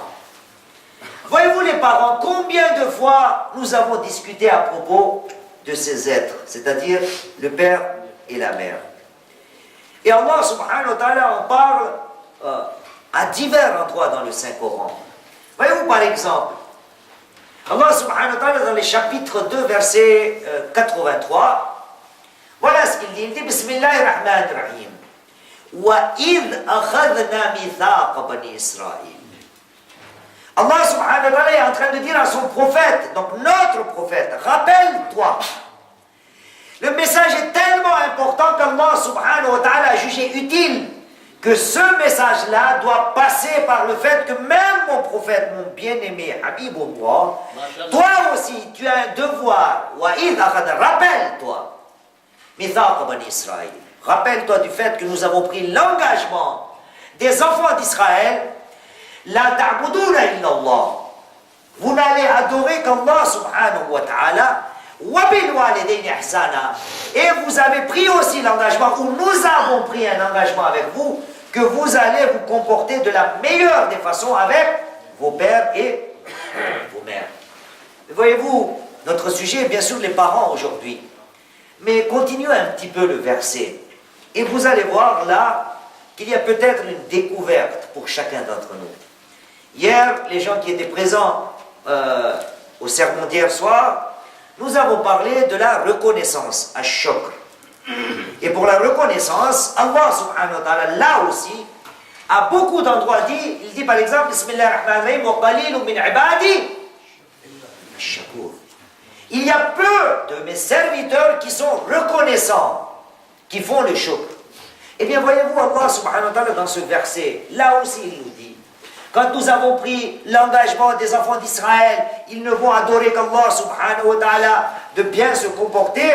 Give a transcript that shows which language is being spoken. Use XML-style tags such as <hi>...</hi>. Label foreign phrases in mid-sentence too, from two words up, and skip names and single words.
<fr>Voyez-vous les parents, combien de fois nous avons discuté à propos de ces êtres, c'est-à-dire le père et la mère. Et Allah</fr> <ar>سبحانه وتعالى</ar> <fr>en parle à divers endroits dans le Saint-Coran. Voyez-vous par exemple, Allah</fr> <ar>سبحانه وتعالى</ar> <fr>dans les chapitres 2 verset 83, voilà ce qu'il dit. Il dit</fr> <ar>بسم الله الرحمن الرحيم. وإذ أخذنا ميثاق بني إسرائيل.</ar> <fr>Allah</fr> <ar>سبحانه وتعالى</ar> <fr>est en train de dire à son prophète, donc notre prophète, rappelle-toi. Le message est tellement important qu'Allah</fr> <ar>سبحانه وتعالى</ar> <fr>a jugé utile que ce message-là doit passer par le fait que même mon prophète, mon bien-aimé Habibullah, toi aussi tu as un devoir.</fr> <ar>وإذ أخذنا,</ar> <fr>rappelle-toi.</fr> <ar>ميثاق بني إسرائيل.</ar> <fr>Rappelle-toi du fait que nous avons pris l'engagement des enfants d'Israël.</fr> <ar>لا تعبدون إلا الله.</ar> <fr>Vous n'allez adorer qu'Allah</fr> <ar>سبحانه وتعالى. وبالوالدين إحسانا.</ar> <fr>Et vous avez pris aussi l'engagement, ou nous avons pris un engagement avec vous, que vous allez vous comporter de la meilleure des façons avec vos pères et vos mères. Voyez-vous, notre sujet est bien sûr les parents aujourd'hui. Mais continuez un petit peu le verset. Et vous allez voir là qu'il y a peut-être une découverte pour chacun d'entre nous. Hier, les gens qui étaient présents au sermon d'hier soir, nous avons parlé de la reconnaissance, ash-shukr. Et pour la reconnaissance, Allah</fr> <ar>سبحانه وتعالى,</ar> <fr>là aussi, à beaucoup d'endroits il dit par exemple,</fr> <ar>بسم الله الرحمن الرحيم وقليل من عبادي الشكور.</ar> <fr>Il y a peu de mes serviteurs qui sont reconnaissants, qui font le shukr. Eh bien, voyez-vous, Allah</fr> <ar>سبحانه وتعالى,</ar> <fr>dans ce verset, là aussi, il nous dit, quand nous avons pris l'engagement des enfants d'Israël, ils ne vont adorer qu'Allah</fr> <ar>سبحانه وتعالى,</ar> <fr>de bien se comporter.</fr>